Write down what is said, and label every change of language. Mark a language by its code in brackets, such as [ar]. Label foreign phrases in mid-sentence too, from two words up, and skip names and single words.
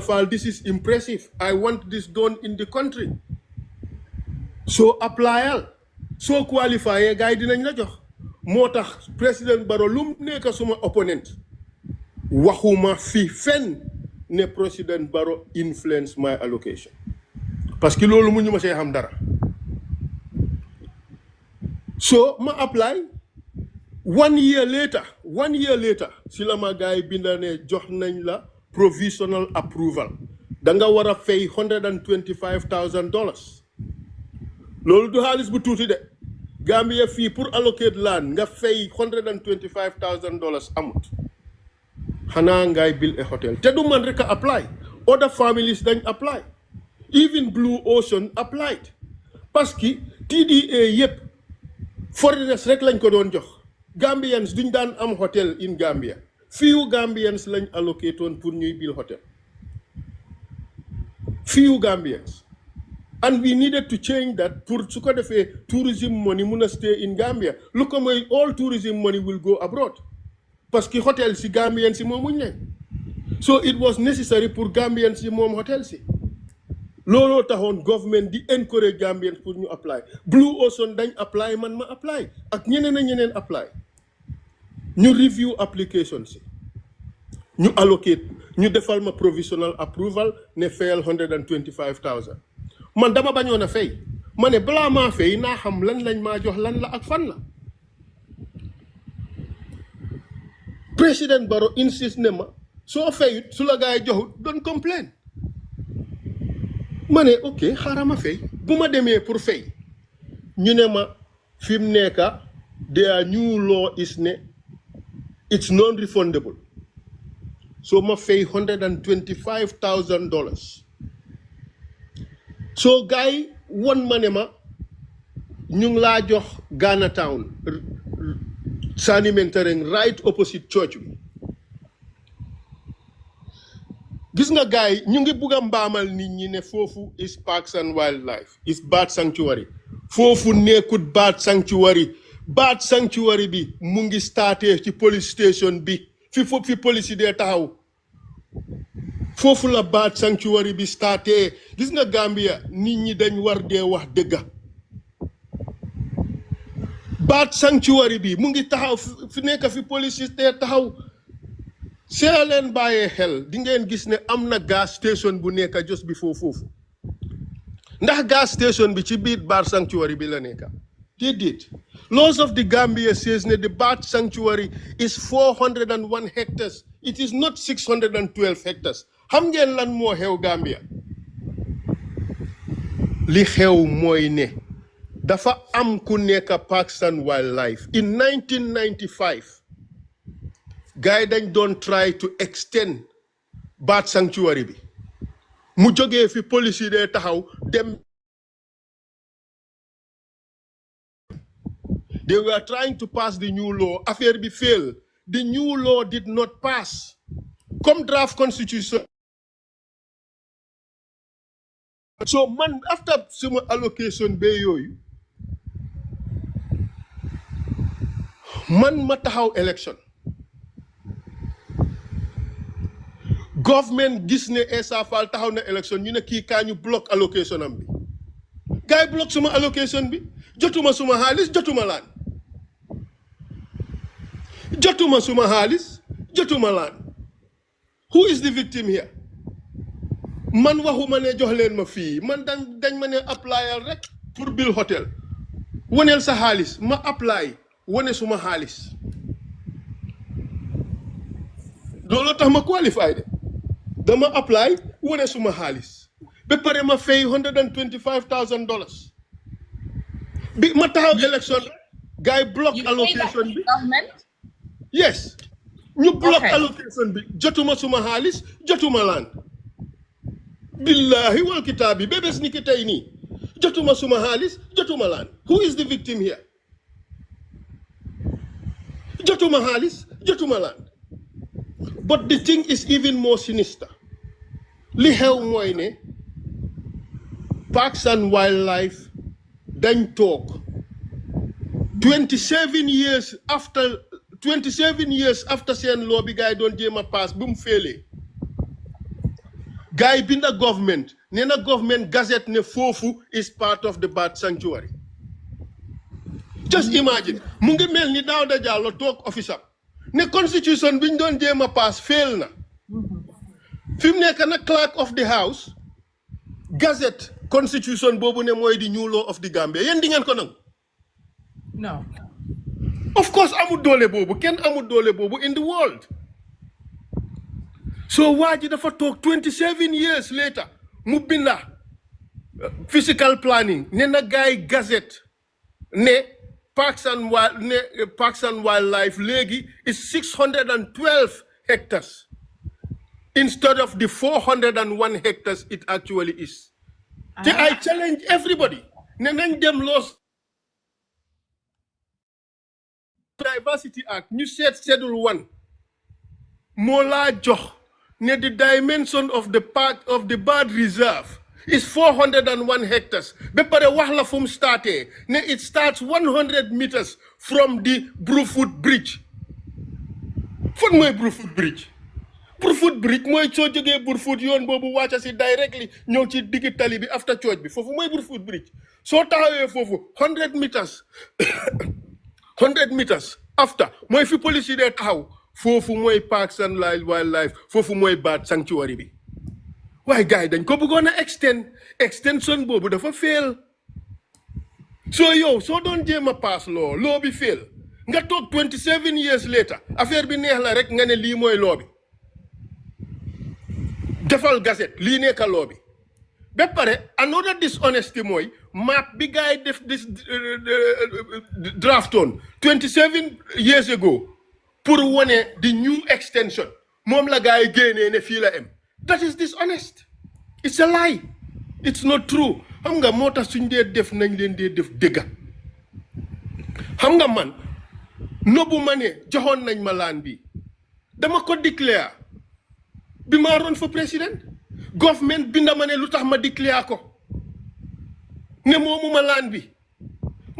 [wo] Faal [en] this is impressive I want this done in the country [wo] so applyal soo qualifié gars yi dinañ la jox moo tax président Barrow lu mu nekk suma opponent waxuma fi fen ne président Barrow [en] influence my allocation [fr] parce que [wo] loolu mu ñu ma see xam dara so ma apply 1 [en] year later [wo] si la ma gars yi binda ne jox nañ la [en] provisional approval [wo] da nga war a fay $125,000 loolu du xaalis bu tuuti de Gambia fii pour allocate land nga fay $125,000 amut xanaa ngay [en] build a hotel [wo] te du man rek a apply [en] other families [wo] dañ apply [en] even Blue Ocean applied [fr] parce que [wo] TDA yëpp foreigners rek lañ ko doon jox Gambians duñ daan am [en] hotel in Gambia few Gambians [wo] lañ allocate woon pour ñuy build hotel [en] few Gambians and we needed to change that [wo] pour su ko defee [en] tourism money [wo] mun a [en] stay in Gambia [wo] lu ko mooy [en] all tourism money will go abroad [fr] parce que [wo] hotel si Gambians si moomuñ leen [en] so it was necessary [wo] pour Gambians si moom hotel si looloo taxoon government di encourage Gambians pour ñu apply Blue Ocean dañ apply man ma apply ak ñeneen apply ñu review application si ñu allocate ñu defal ma [en] provisional approval [wo] ne fayal $125,000 man dama bañoon a fay ma ne balaa maa fay naa xam lan lañ maa jox lan la ak fan la président Barrow insiste ne ma soo fayut su la gaay joxut [en] don't complain [wo] ma ne ok xaaral ma fay bu ma demee pour fay ñu ne ma fi mu nekka [en] their new law is [wo] ne [en] it's non-refundable [wo] so ma fay $125,000 so gars won ma ne ma ñu ngi laa jox Ghana Town Sanimentareng [en] right opposite church [wo] bi gis nga gaay ñu ngi bugg a mbaamal nit ñi ne foofu [en] is parks and wildlife is bird sanctuary [wo] foofu nekkut [en] bird sanctuary [wo] bi mu ngi starté ci [en] police station [wo] bi fi police dee taxaw foofu la [en] bird sanctuary [wo] bi starté gis nga Gambia nit ñi dañ war dee wax dëgga [en] bird sanctuary [wo] bi mu ngi taxaw fi nekk fi police dee taxaw see leen bàyyee xel di ngeen gis ne am na [en] gas station [wo] bu nekk [en] just before [wo] foofu ndax [en] gas station [wo] bi ci biir [en] bird sanctuary [wo] bi la nekk déedéet [en] laws of the Gambia says [wo] ne [en] the bird sanctuary is 401 hectares it is not 612 hectares [wo] xam ngeen lan moo xew Gambia li xew mooy ne dafa am ku nekk Parks and Wildlife in 1995 gaay dañ doon [en] try to extend bird sanctuary [wo] bi mu jógee fi police yi dee taxaw dem [en] they were trying to pass the new law [wo] affaire bi fail [en] the new law did not pass [wo] comme [en] draft constitution [wo] so man after suma allocation be yooyu man ma taxaw election government gis ne Essa Faal taxaw na election ñu ne kii kaa ñu [en] block allocation [wo] am bi gars yi block suma allocation bi jotuma suma xaalis jotuma laan [en] who is the victim here [wo] man waxuma ne jox leen ma fii man dañ ma ne applyal rek pour bill hotel woneel sa xaalis ma apply wone suma xaalis loolu tax ma qualify de dama apply wone suma xaalis ba pare ma fay $125,000 bi ma taxaw election [en] guy block allocation [wo] bi yes ñu [en] block allocation [wo] bi jotuma suma xaalis jotuma laan [ar] billahi wal kitaabi [wo] bébés ni ki tey nii jotuma suma xaalis jotuma laan [en] who is the victim here [wo] jotuma xaalis jotuma laan [en] but the thing is even more sinister [wo] li xew mooy ne Parks and Wildlife dañ toog 27 [en] years after [wo] seen law bi gars yi doon jéem a pass bu mu féelee gars yi binda government nee na [en] government gazette [wo] ne foofu [en] is part of the bird sanctuary just imagine [wo] mu ngi mel ni Dawda Jallow toog office am ne constitution bi ñu doon jéem a pass fail na fi mu nekk na [en] clerk of the house [wo] gazette constitution boobu ne mooy di [en] new law of the Gambia [wo] yéen di ngeen ko nangu no [en] of course [wo] amul doole boobu kenn amul doole boobu [en] in the world so [wo] waa ji dafa toog [en] 27 years later [wo] mu binda [en] physical planning [wo] ne na gaay [en] gazette ne Parks and Wildlife léegi is 612 hectares instead of the 401 hectares it actually is. I challenge everybody. [wo] Ne nañ dem loos Diversity Act ñu seet Schedule 1 moo laa jox ne [en] the dimension of the park of the bird reserve is 401 hectares. [wo] Be pare wax la fu mu starté ne [en] it starts 100 meters from the Brufut Bridge. [wo] Fan mooy Brufut Bridge? Brufut Bridge mooy soo jógee Brufut yoon boobu wàcca si directly ñëw ci digg tali bi [en] after church [wo] bi foofu mooy Brufut Bridge. Soo taxawee foofu [en] 100 meters 100 meters after [wo] mooy fi police yi dee taxaw foofu mooy Parks and Wildlife foofu mooy bird sanctuary bi. waaye gars yi dañ ko bëggoon a extension boobu dafa fail soo yow soo doon jéem a pass loo bi fail nga toog [en] 27 years later [wo] affaire bi neex la rek nga ne lii mooy loo bi defal gazette lii nekka loo bi ba pare [en] another dishonesty [wo] mooy map bi gars yi def this draftoon 27 years ago pour wane [en] the new extension [wo] moom la gars yi génnee ne fii la em. [en] That is dishonest. It's a lie. It's not true. [wo] Xam nga moo tax suñ dee def nañ leen dee def dëgga xam nga man nobu ma ne joxoon nañ ma laan bi dama ko declare bi ma ron fa président government binda ma ne lu tax ma declare ko ne moomu ma laan bi ma